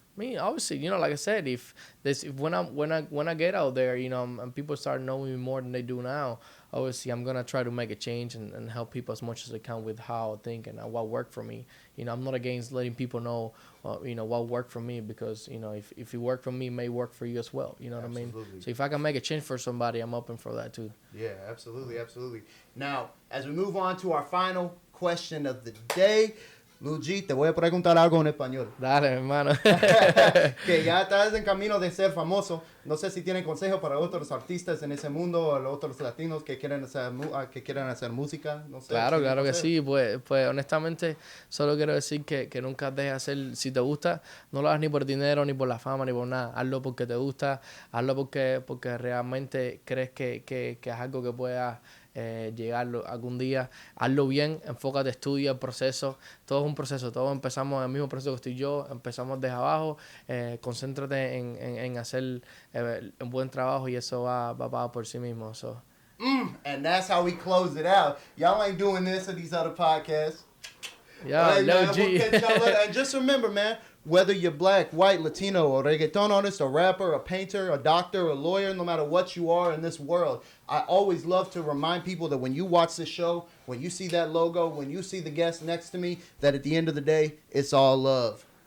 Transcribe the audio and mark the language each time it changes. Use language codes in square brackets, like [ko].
[en] I mean, obviously, like I said, if when I get out there, and people start knowing me more than they do now, obviously I'm gonna try to make a change and help people as much as I can with how I think and what worked for me. I'm not against letting people know, what worked for me, because if it worked for me, it may work for you as well. You know what I mean? So if I can make a change for somebody, I'm open for that too. Yeah, absolutely. Now, as we move on to our final question of the day, [es] Leu G, te voy a preguntar algo en español. Dale, hermano. Que ya estás en camino de ser famoso. No sé si tienen consejo para otros artistas en ese mundo o otros latinos que quieren hacer música. No sé. Claro, claro que sí. Pues honestamente, solo quiero decir que nunca dejes de hacer, si te gusta, no lo hagas ni por dinero, ni por la fama, ni por nada. Hazlo porque te gusta, hazlo porque realmente crees que es algo que pueda llegar algún día. Hazlo bien, enfócate, estudia el proceso. Todo es un proceso, todos empezamos en el mismo proceso que estoy yo, empezamos desde abajo. Concéntrate en hacer un buen trabajo y eso va por sí mismo. [en] So. And that's how we close it out. Y'all ain't doing this in these other podcasts. Yeah, Hey, Leu man, G. we'll catch y'all later. And just remember, man, whether you're black, white, Latino, or reggaeton artist, a rapper, a painter, a doctor, a lawyer, no matter what you are in this world, I always love to remind people that when you watch this show, when you see that logo, when you see the guest next to me, that at the end of the day, it's all love.